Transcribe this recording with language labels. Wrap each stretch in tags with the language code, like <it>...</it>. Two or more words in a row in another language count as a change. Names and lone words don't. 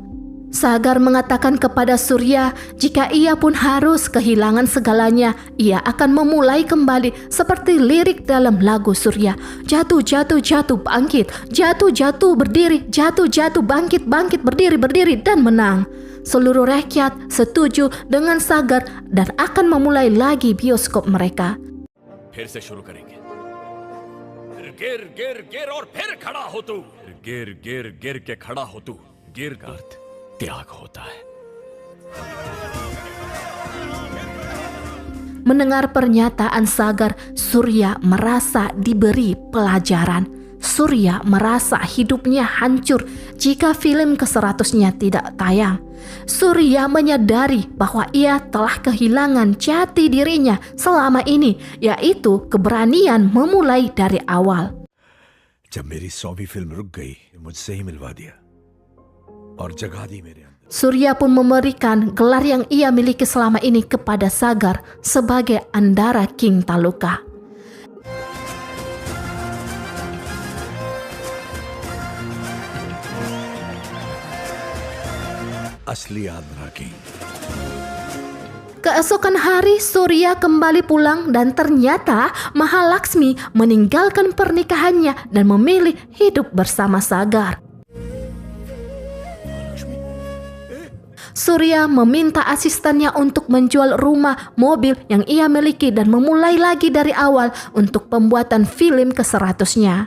<id>Sagar mengatakan kepada Surya jika ia pun harus kehilangan segalanya, ia akan memulai kembali seperti lirik dalam lagu Surya. Jatuh, jatuh, jatuh, bangkit. Jatuh, jatuh, berdiri. Jatuh, jatuh, bangkit, bangkit, berdiri, berdiri, dan menang. Seluruh rakyat setuju dengan Sagar dan akan memulai lagi bioskop mereka.</id> <hi>फिर से शुरू करेंगे। गिर गिर गिर और फिर खड़ा हो तू। गिर गिर गिर के खड़ा हो तू। गिर का अर्थ त्याग होता है।</hi> <id>Mendengar pernyataan Sagar, Surya merasa diberi pelajaran. Surya merasa hidupnya hancur jika film ke-100-nya tidak tayang. Surya menyadari bahwa ia telah kehilangan jati dirinya selama ini, yaitu keberanian memulai dari awal.</id> <hi>जब मेरी 100वीं फिल्म रुक गई, मुझसे ही मिलवा दिया और जगा दी मेरे अंदर।</hi> <id>Surya pun memberikan gelar yang ia miliki selama ini kepada Sagar sebagai Andara King Taluka.</id> <hi>असली आंध्रा किंग।</hi> <id>Keesokan hari Surya kembali pulang dan ternyata Mahalaksmi meninggalkan pernikahannya dan memilih hidup bersama Sagar. Surya meminta asistennya untuk menjual rumah, mobil yang ia miliki dan memulai lagi dari awal untuk pembuatan film ke-100-nya.</id>